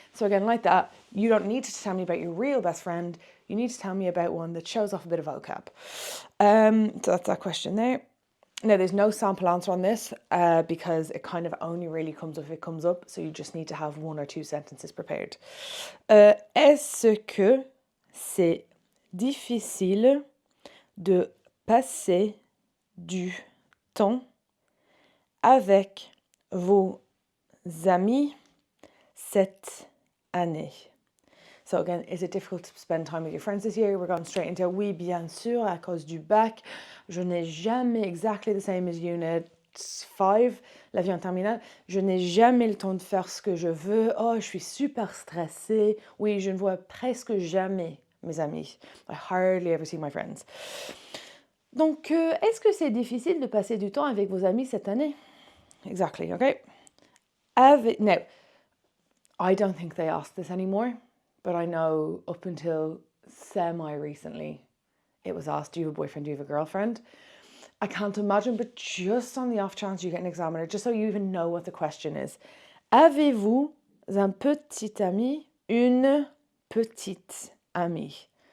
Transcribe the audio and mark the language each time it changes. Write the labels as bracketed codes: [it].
[en] So again, like that, you don't need to tell me about your real best friend. You need to tell me about one that shows off a bit of vocab. So that's that question there. Now, there's no sample answer on this because it kind of only really comes up if it comes up. So you just need to have 1 or 2 sentences prepared. [fr] Est-ce que c'est difficile de passer du temps avec vos amis cette année? [en] So again, is it difficult to spend time with your friends this year? We're going straight into [fr] oui, bien sûr, à cause du bac. Je n'ai jamais, [en] exactly the same as Unit 5, [fr] la vie en terminale. Je n'ai jamais le temps de faire ce que je veux. Oh, je suis super stressée. Oui, je ne vois presque jamais mes amis. [en] I hardly ever see my friends. [fr] Donc, est-ce que c'est difficile de passer du temps avec vos amis cette année? [en] Exactly, okay? Now, I don't think they ask this anymore. But I know up until semi-recently, it was asked, do you have a boyfriend, do you have a girlfriend? I can't imagine, but just on the off chance you get an examiner, just so you even know what the question is. [fr] Avez-vous un petit ami, une petite amie?